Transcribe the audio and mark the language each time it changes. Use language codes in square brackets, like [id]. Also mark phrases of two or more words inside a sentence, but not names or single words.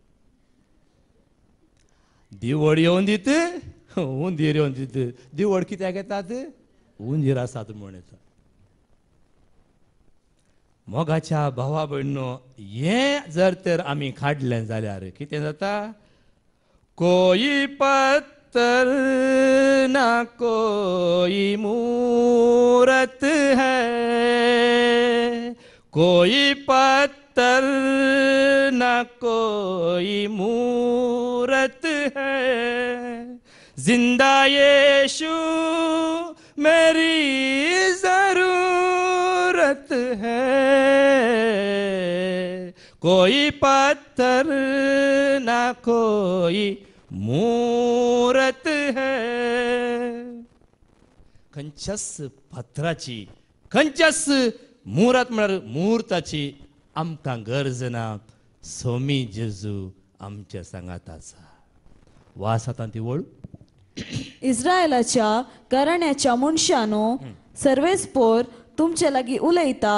[kok] दिवड येवन दीत हुंदीर येवन दीत. दिवड कित्याक येतात. हुंदीर आसात म्हूण येता. मोगाच्या भावा भयणीनो हें जर तर आमी काडलें जाल्यार कितें जाता. [hi] कोई पत्थर ना कोई मूरत है. कोई पत्थर ना कोई मूरत है. जिंदा यीशु मेरी जरूरत है. कोई पत्थर ना कोई मूरत है. [kok] खंयच्याच पत्थराची खंयच्याच मुहूर्त म्हळ्यार मुहूर्ताची आमकां गरज ना. सोमी जेजू आमच्या सांगात आसा. वास आतां ती वळ. इस्रायलाच्या घराण्याच्या मनशानो सर्वेस्पोर तुमचे लागीं उलयता.